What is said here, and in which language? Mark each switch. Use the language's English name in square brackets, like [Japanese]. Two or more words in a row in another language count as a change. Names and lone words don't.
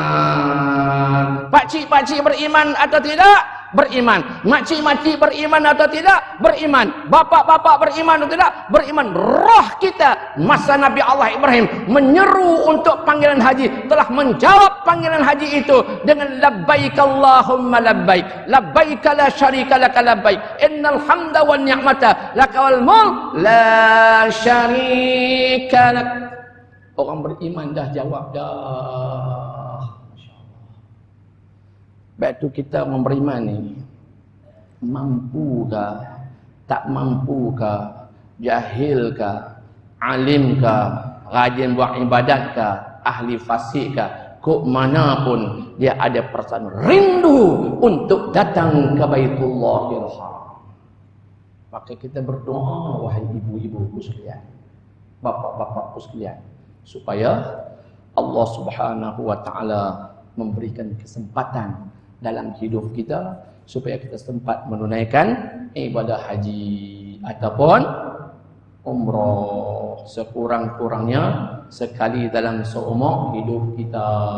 [Malay] Pakcik-pakcik beriman atau tidak? Beriman. Makcik-makcik beriman atau tidak? Beriman. Bapak-bapak beriman atau tidak? Beriman. Roh kita masa Nabi Allah Ibrahim menyeru untuk panggilan haji telah menjawab panggilan haji itu dengan [Arabic] لبيك اللهم لبيك، لبيك لا شريك لك لبيك، إن الحمد والنعمة لك والملك لا شريك لك. [Malay] Orang beriman dah jawab dah. Masya-Allah. Baik tu kita orang beriman ni mampukah, tak mampukah, jahilkah, alimkah, rajin buat ibadatkah, ahli fasikkah, kok manapun dia ada perasaan rindu untuk datang ke Baitullahil Haram. Maka kita berdoa, wahai ibu-ibuku sekalian, bapak-bapakku sekalian, supaya Allah [Arabic] سبحانه وتعالى [Malay] memberikan kesempatan dalam hidup kita supaya kita sempat menunaikan ibadah haji ataupun umrah sekurang-kurangnya sekali dalam seumur hidup kita.